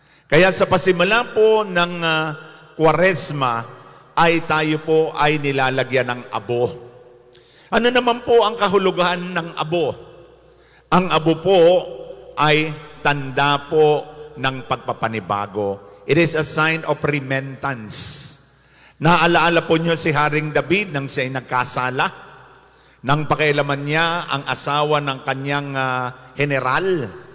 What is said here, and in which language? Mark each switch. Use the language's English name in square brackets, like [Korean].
[Filipino] Kaya sa pasimula po ng Kwaresma ay tayo po ay nilalagyan ng abo. Ano naman po ang kahulugan ng abo? Ang abo po ay tanda po ng pagpapanibago. [English] It is a sign of repentance. [Filipino] Naalaala po niyo si Haring David nang siya'y nagkasala, nang pakialaman niya ang asawa ng kanyang general.